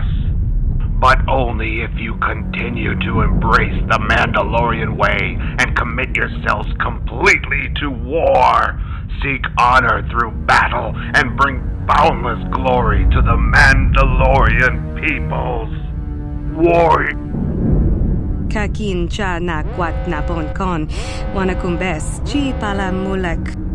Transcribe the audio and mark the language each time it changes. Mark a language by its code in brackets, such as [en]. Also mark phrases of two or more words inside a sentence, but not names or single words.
[en] But only if you continue to embrace the Mandalorian way and commit yourselves completely to war. Seek honor through battle and bring boundless glory to the Mandalorian peoples. Warrior. Kakin cha na kwat na bon kon, wanakumbes chi pala mulak.